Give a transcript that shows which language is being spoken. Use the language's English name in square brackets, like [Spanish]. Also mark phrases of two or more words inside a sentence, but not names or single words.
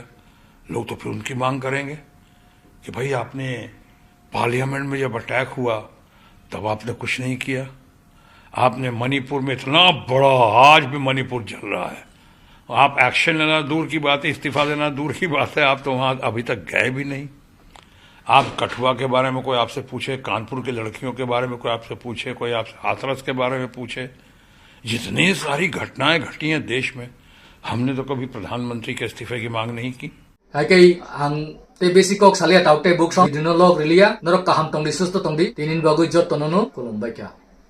[Hindi] लोग तो फिर उनकी मांग करेंगे कि भाई आपने पार्लियामेंट में जब अटैक हुआ तब आपने कुछ नहीं किया, आपने मणिपुर में इतना बड़ा, आज भी मणिपुर जल रहा है, आप एक्शन लेना दूर की बात है, इस्तीफा देना दूर की बात है, आप तो वहां अभी तक गए भी नहीं। आप कठुआ के बारे में कोई आपसे पूछे, कानपुर की लड़कियों के बारे में कोई आपसे पूछे, कोई आपसे हाथरस के बारे में पूछे, जितनी सारी घटनाएं घटी हैं देश में, हमने तो कभी प्रधानमंत्री के इस्तीफे की मांग नहीं की। [Kok Borok] Hakai ang TBC kok salia taute buksong di nolog rilia norok kaham tong di susto tong di tinin bagu jot tonono kulum baikya